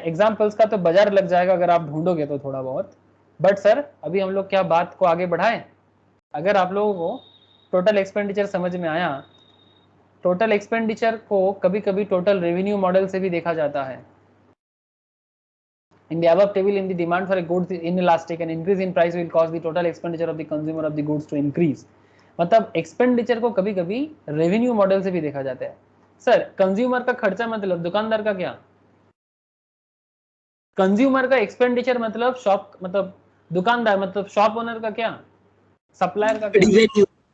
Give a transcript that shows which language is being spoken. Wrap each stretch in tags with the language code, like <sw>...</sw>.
<hi>Examples का तो बाजार लग जाएगा अगर आप ढूंढोगे तो थोड़ा बहुत। बट सर अभी हम लोग क्या बात को आगे बढ़ाएं। अगर आप लोगों को टोटल एक्सपेंडिचर समझ में आया, टोटल एक्सपेंडिचर को कभी कभी टोटल रेवेन्यू मॉडल से भी देखा जाता है।</hi> <en>In the above table, in the demand for a goods inelastic, an increase in price will cause the total expenditure of the consumer of the goods to increase.</en> <hi>मतलब expenditure को कभी कभी revenue model से भी देखा जाता है। Sir consumer का खर्चा मतलब दुकानदार का क्या? कंज्यूमर का एक्सपेंडिचर मतलब शॉप, मतलब दुकानदार, मतलब शॉप ओनर का क्या? सप्लायर का क्या? रिवेन्यू।</hi>